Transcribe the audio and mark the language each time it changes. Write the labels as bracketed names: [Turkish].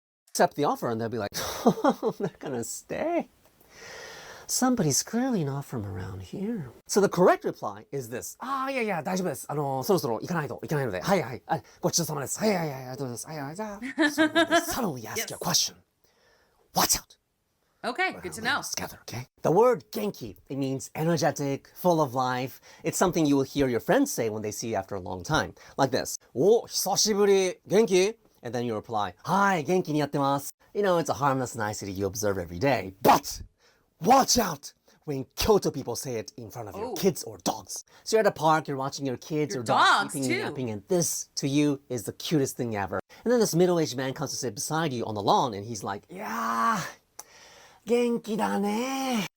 [English] Accept the offer and they'll be like, oh, they're gonna stay. Somebody's clearly not from around here. So the correct reply is this. [Japanese] 大丈夫です。そろそろ行かないので。ごちそうさまです。ありがとうございます。じゃあ。 [English] So when they suddenly ask you a question, watch out. Okay, good to know. Together, okay? The word genki, it means energetic, full of life. It's something you will hear your friends say when they see you after a long time. Like this. [Japanese] お、久しぶり。元気? [English] And then you reply, [Japanese] はい、元気にやってます. [English] You know, it's a harmless nicety you observe every day. But watch out when Kyoto people say it in front of your kids or dogs. So you're at a park, you're watching your kids or dogs sleeping and napping, and this, to you, is the cutest thing ever. And then this middle-aged man comes to sit beside you on the lawn, and he's like, yeah, [Japanese] 元気だね.